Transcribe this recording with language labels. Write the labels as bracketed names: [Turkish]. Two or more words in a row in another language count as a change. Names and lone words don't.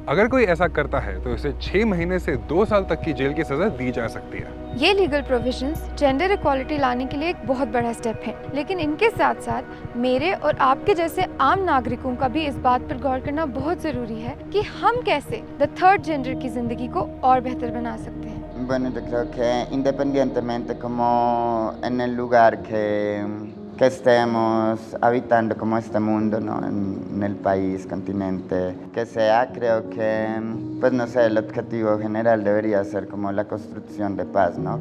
[Hindi] अगर कोई ऐसा करता है तो इसे 6 महीने से 2 साल तक की जेल की सजा दी जा सकती है। ये [English] legal provisions gender equality [Hindi] लाने के लिए एक बहुत बड़ा स्टेप है, लेकिन इनके साथ साथ मेरे और आपके जैसे आम नागरिकों का भी इस बात पर गौर करना बहुत जरूरी है कि हम कैसे [English] the third gender [Hindi] की जिंदगी को और बेहतर बना सकते हैं। [Spanish] Bueno, yo creo que independientemente como en el lugar que estemos habitando como este mundo, ¿no? En el país, continente que sea, creo que, pues no sé, el objetivo general debería ser como la construcción de paz, ¿no?